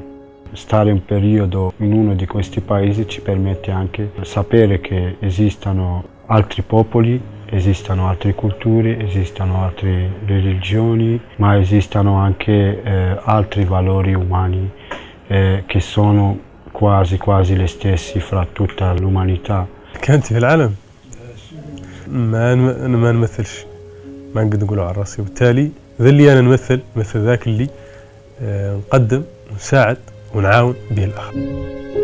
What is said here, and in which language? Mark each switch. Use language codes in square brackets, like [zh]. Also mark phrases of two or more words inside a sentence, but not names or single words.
[it] Stare un periodo in uno di questi paesi ci permette anche di sapere che esistono altri popoli, esistono altre culture, esistono altre religioni, ma esistono anche altri valori umani che sono quasi le stessi fra tutta l'umanità. [ar] كانت في العالم ما نمثلش، ما نقدر نقول على راسي، وبالتالي ذا اللي انا نمثل مثل ذاك اللي نقدم ونساعد ونعاون به الاخر.